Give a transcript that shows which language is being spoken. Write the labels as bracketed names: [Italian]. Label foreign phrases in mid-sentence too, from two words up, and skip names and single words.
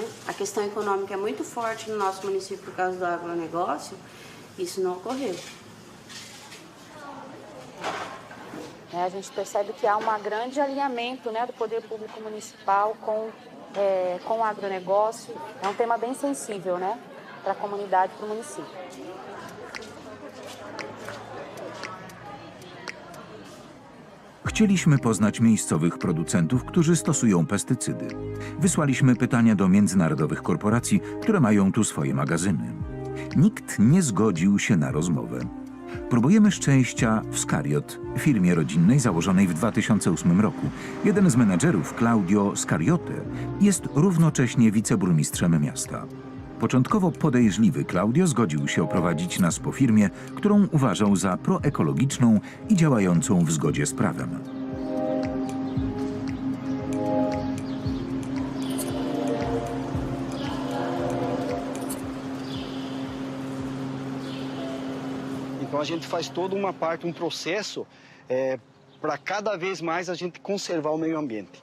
[Portuguese] A questão econômica é muito forte no nosso município por causa do agronegócio, isso não ocorreu. A gente percebe que há um grande alinhamento, né, do poder público municipal com o agronegócio. É um tema bem sensível, né, para a comunidade, para o município. [Polish] Chcieliśmy poznać miejscowych producentów, którzy stosują pestycydy. Wysłaliśmy pytania do międzynarodowych korporacji, które mają tu swoje magazyny. Nikt nie zgodził się na rozmowę. Próbujemy szczęścia w Scariot, firmie rodzinnej założonej w 2008 roku. Jeden z menedżerów, Claudio Scariote, jest równocześnie wiceburmistrzem miasta. Początkowo podejrzliwy Claudio zgodził się oprowadzić nas po firmie, którą uważał za proekologiczną i działającą w zgodzie z prawem. [Portuguese] Então a gente faz toda uma parte, um processo para cada vez mais a gente conservar o meio ambiente.